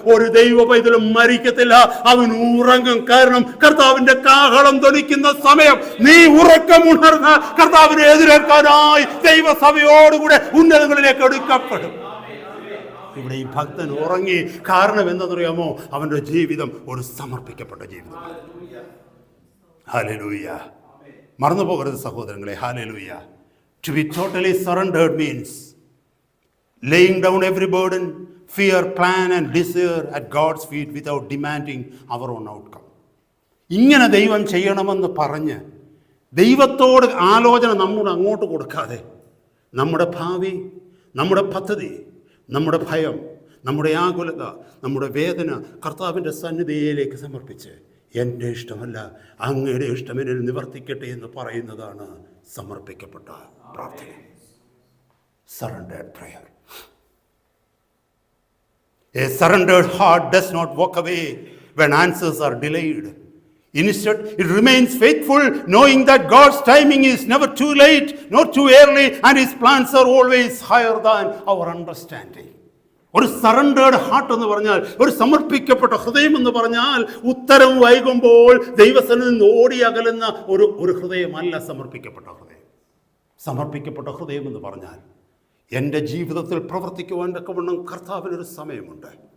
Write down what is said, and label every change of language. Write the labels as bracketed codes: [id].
[ml] ഒരു ദൈവ പൈതലും മരിക്കത്തില്ല, അവൻ ഉറങ്ങും. കാരണം കർത്താവിന്റെ കാഹളം ധ്വനിക്കുന്ന സമയം നീ ഉറക്കമുണർന്ന് കർത്താവിനെ എതിരേൽക്കാനായി ദൈവസഭയോടുകൂടെ ഉന്നതങ്ങളിലേക്ക് എടുക്കപ്പെടും. ഇവിടെ ഈ ഭക്തൻ ഉറങ്ങി. കാരണം എന്താണെന്നറിയാമോ? അവന്റെ ജീവിതം ഒരു സമർപ്പിക്കപ്പെട്ട ജീവിതമാണ്. ഹല്ലേലൂയ. മറന്നു പോകരുത് സഹോദരങ്ങളെ. Hallelujah. [en] To be totally surrendered means laying down every burden, fear, plan and desire at God's feet without demanding our own outcome. [ml] ഇങ്ങനെ ദൈവം ചെയ്യണമെന്ന് പറഞ്ഞ് ദൈവത്തോട് ആലോചന നമ്മൾ അങ്ങോട്ട് കൊടുക്കാതെ നമ്മുടെ ഭാവി, നമ്മുടെ പദ്ധതി, നമ്മുടെ ഭയം, നമ്മുടെ ആകുലത, നമ്മുടെ വേദന കർത്താവിൻ്റെ സന്നിധിയിലേക്ക് സമർപ്പിച്ച് എൻ്റെ ഇഷ്ടമല്ല അങ്ങയുടെ ഇഷ്ടം എന്നിൽ നിവർത്തിക്കട്ടെ എന്ന് പറയുന്നതാണ് സമർപ്പിക്കപ്പെട്ട പ്രാർത്ഥന. [en] Surrendered prayer. A surrendered heart does not walk away when answers are delayed. Instead, it remains faithful, knowing that God's timing is never too late, nor too early, and His plans are always higher than our understanding. [ml] ഒരു surrendered heart എന്ന് പറഞ്ഞാൽ, ഒരു സമർപ്പിക്കപ്പെട്ട ഹൃദയം എന്ന് പറഞ്ഞാൽ, ഉത്തരം വൈകുമ്പോൾ ദൈവസന്നിധിയിൽ നിന്ന് ഓടി അകലുന്ന ഒരു ഹൃദയമല്ല സമർപ്പിക്കപ്പെട്ട ഹൃദയം. സമർപ്പിക്കപ്പെട്ട ഹൃദയം എന്ന് പറഞ്ഞാൽ എൻ്റെ ജീവിതത്തിൽ പ്രവർത്തിക്കുവാൻ തക്കവണ്ണം കർത്താവിനൊരു സമയമുണ്ട്.